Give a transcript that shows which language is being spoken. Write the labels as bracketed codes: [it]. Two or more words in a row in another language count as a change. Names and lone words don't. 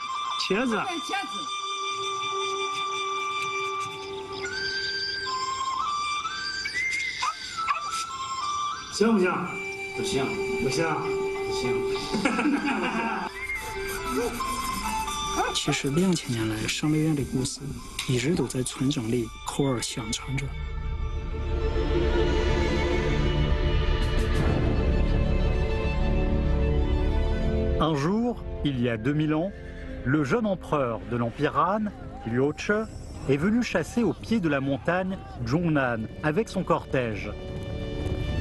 [zh] 茄子。行不行？不行，不行，不行。其实2000年来，上林园的故事一直都在村庄里口耳相传着。 [fr] Un jour, il y a 2000 ans, le jeune empereur de l'Empire Han, Liu Che, est venu chasser au pied de la montagne Zhongnan avec son cortège.